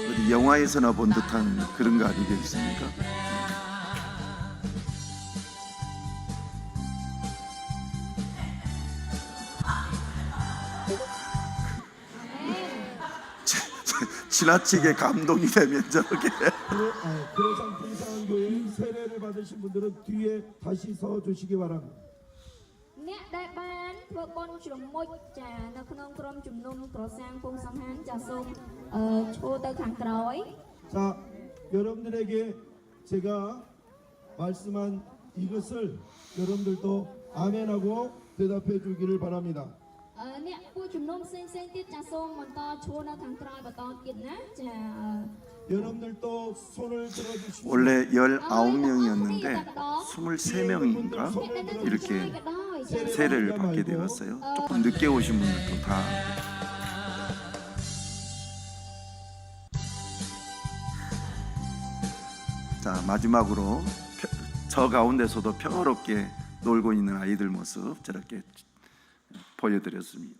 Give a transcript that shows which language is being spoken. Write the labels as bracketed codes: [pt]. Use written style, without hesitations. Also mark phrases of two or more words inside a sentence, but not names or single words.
[ko] 영화에서나 본 듯한 그런 거 아니겠습니까? 지나치게 감동이 되면 저렇게 그래서 불쌍한 교회 세례를 받으신 분들은 뒤에 다시 서 주시기 바랍니다. [km] អ្នកដែលបានធ្វើបុណ្យជ្រមុជចានៅក្នុងក្រុមជំនុំក្រសាងពងសំហានចាសូមឈរទៅខាងក្រោយ [ko] 자, 여러분들에게 제가 말씀한 이것을 여러분들도 아멘하고 대답해 주기를 바랍니다. [km] អ្នកពួកជំនុំផ្សេងទៀតចាសូមបន្តឈរនៅខាងក្រោយបន្តទៀតណាចា [ko] 여러분들도 손을 들어주시고 원래 19명이었는데 23명인가 이렇게 세례를 받게 되었어요. 조금 늦게 오신 분들도 다. 자, 마지막으로 저 가운데서도 평화롭게 놀고 있는 아이들 모습 저렇게 보여드렸습니다.